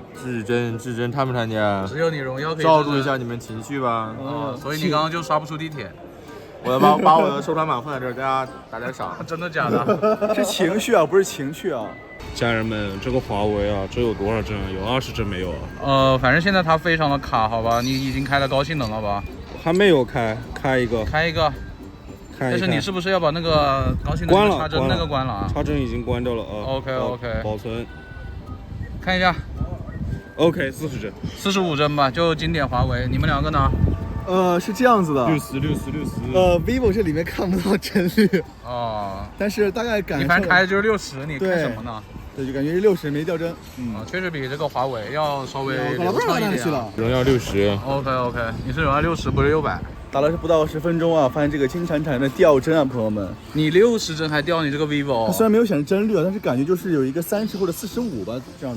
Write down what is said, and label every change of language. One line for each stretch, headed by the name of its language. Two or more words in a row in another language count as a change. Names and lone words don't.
Chinese: 至臻，看不看見？只有你榮耀可以照顧一下你們情緒吧。所以你剛剛就刷不出地鐵。我要把我的收藏版放在這兒，大家打點賞。真的假的？是情緒啊，不是情趣啊。家人們，這個華為啊，這有多少幀啊？有20幀沒有啊？反正現在它非常的卡，好吧？你已經開了高性能了吧？還沒有開一個。但是你是不是要把那個高性能插針那個關了啊？插針已經關掉了啊。 OK。保存。看一下。 OK， 40幀。 45幀吧，就經典華為。你們2個呢？是這樣子的。 60。 vivo 這裡面看不到幀率。哦。但是大概感受。你反正開的就是60，你看什麼呢？對，就感覺是60沒掉幀。確實比這個華為要稍微流暢一點。榮耀60。 OK，你是榮耀60，不是600。打了是不到10分鐘啊，發現這個金產的掉幀啊，朋友們。你60幀還掉你這個 vivo？它雖然沒有顯示幀率啊，但是感覺就是有一個30或者45吧這樣的。